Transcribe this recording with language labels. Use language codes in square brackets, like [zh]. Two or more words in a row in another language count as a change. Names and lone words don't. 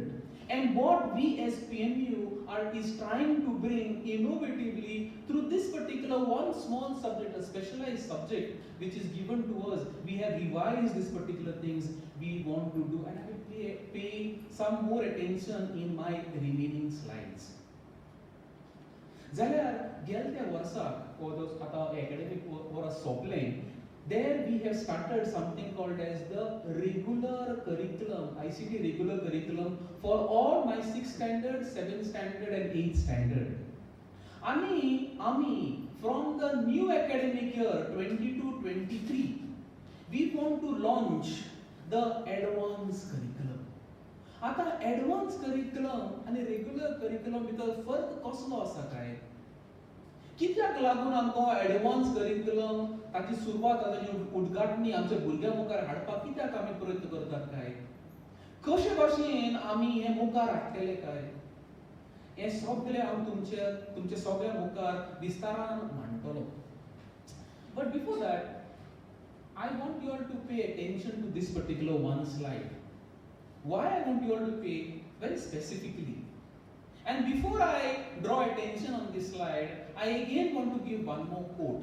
[en] And what we as PMU is trying to bring innovatively through this particular one small subject, a specialized subject which is given to us. We have revised these particular things we want to do, and I will pay some more attention in my remaining slides. [kok] जाल्यार गेल्या वर्साक आता academic वर्स सोंपलें. [en] There we have started something called as the regular curriculum, ICT regular curriculum for all my 6th standard, 7th standard and 8th standard. Ami from the new academic year 22-23, we want to launch the advanced curriculum. [kok] आता [en] advanced curriculum [kok] आणि [en] regular curriculum [kok] भितर फरक कसलो आसा काय? कित्याक लागून आमकां [en] advance curriculum [kok] ताची सुरवात ताची उद्घाटनी आमच्या भुरग्यां मुखार हाडपाक कित्याक आमी प्रयत्न करतात काय? कशे भाशेन आमी हे मुखार हाडटले काय? हे सगळे हांव तुमचे सगळ्या मुखार विस्तारान मांडटलो. [en] But before that, I want you all to pay attention to this particular one slide. Why I want you all to pay very specifically. And before I draw attention on this slide, I again want to give one more quote.